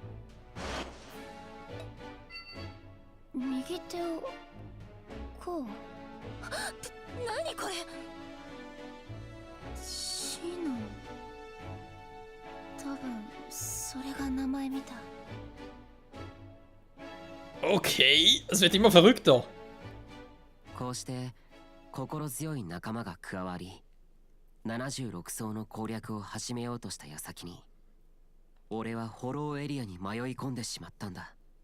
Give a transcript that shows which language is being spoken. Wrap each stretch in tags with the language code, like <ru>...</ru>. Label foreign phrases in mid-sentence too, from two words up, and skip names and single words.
<ja>右手をこう。何これ。シノ。多分それが名前みたい。</ja> <de>Okay, es wird immer verrückter.</de> <ja>こうして心強い仲間が加わり、76層の攻略を始めようとした矢先に、俺はホローエリアに迷い込んでしまったんだ。</ja>